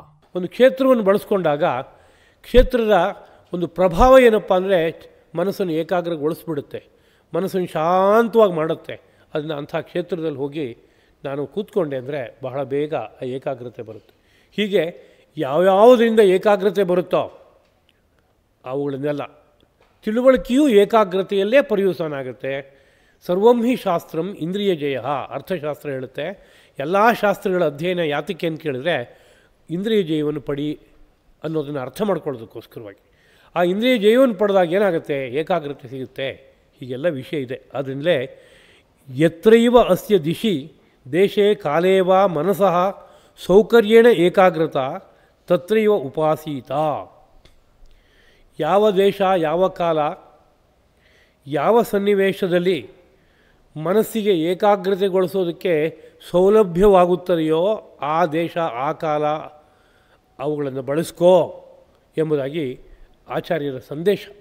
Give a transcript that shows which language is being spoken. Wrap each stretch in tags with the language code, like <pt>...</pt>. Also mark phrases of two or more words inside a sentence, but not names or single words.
<kn>ಒಂದು ಕ್ಷೇತ್ರವನ್ನು ಬಳಸ್ಕೊಂಡಾಗ ಕ್ಷೇತ್ರದ ಒಂದು ಪ್ರಭಾವ ಏನಪ್ಪ ಅಂದರೆ ಮನಸ್ಸನ್ನು ಏಕಾಗ್ರಗೊಳಿಸ್ಬಿಡುತ್ತೆ, ಮನಸ್ಸನ್ನು ಶಾಂತವಾಗಿ ಮಾಡುತ್ತೆ. ಅದನ್ನು ಅಂಥ ಕ್ಷೇತ್ರದಲ್ಲಿ ಹೋಗಿ ನಾನು ಕೂತ್ಕೊಂಡೆ ಅಂದರೆ ಬಹಳ ಬೇಗ ಆ ಏಕಾಗ್ರತೆ ಬರುತ್ತೆ. ಹೀಗೆ ಯಾವ್ಯಾವುದರಿಂದ ಏಕಾಗ್ರತೆ ಬರುತ್ತೋ ಅವುಗಳನ್ನೆಲ್ಲ ತಿಳುವಳಿಕೆಯೂ ಏಕಾಗ್ರತೆಯಲ್ಲೇ ಪರ್ಯುವಸಾನ ಆಗುತ್ತೆ.</kn> <sa>ಸರ್ವಂ ಹಿ ಶಾಸ್ತ್ರಂ ಇಂದ್ರಿಯ ಜಯ,</sa> <kn>ಅರ್ಥಶಾಸ್ತ್ರ ಹೇಳುತ್ತೆ. ಎಲ್ಲ ಶಾಸ್ತ್ರಗಳ ಅಧ್ಯಯನ ಯಾತಕ್ಕೆ ಅಂತ ಕೇಳಿದ್ರೆ ಇಂದ್ರಿಯ ಜಯವನ್ನು ಪಡಿ ಅನ್ನೋದನ್ನು ಅರ್ಥ ಮಾಡ್ಕೊಳ್ಳೋದಕ್ಕೋಸ್ಕರವಾಗಿ. ಆ ಇಂದ್ರಿಯ ಜಯವನ್ನು ಪಡೆದಾಗ ಏನಾಗುತ್ತೆ, ಏಕಾಗ್ರತೆ ಸಿಗುತ್ತೆ. ಹೀಗೆಲ್ಲ ವಿಷಯ ಇದೆ. ಅದರಿಂದಲೇ</kn> <sa>ಯತ್ರೈವ ಅಸ್ಯ ದಿಶಿ ದೇಶೇ ಕಾಲೇವ ಮನಸಃ ಸೌಕರ್ಯೇಣ ಏಕಾಗ್ರತಾ ತತ್ರೈವ ಉಪಾಸೀತ.</sa> <kn>ಯಾವ ದೇಶ, ಯಾವ ಕಾಲ, ಯಾವ ಸನ್ನಿವೇಶದಲ್ಲಿ ಮನಸ್ಸಿಗೆ ಏಕಾಗ್ರತೆಗೊಳಿಸೋದಕ್ಕೆ ಸೌಲಭ್ಯವಾಗುತ್ತದೆಯೋ ಆ ದೇಶ, ಆ ಕಾಲ ಅವುಗಳನ್ನು ಬಳಸ್ಕೋ ಎಂಬುದಾಗಿ ಆಚಾರ್ಯರ ಸಂದೇಶ.</kn>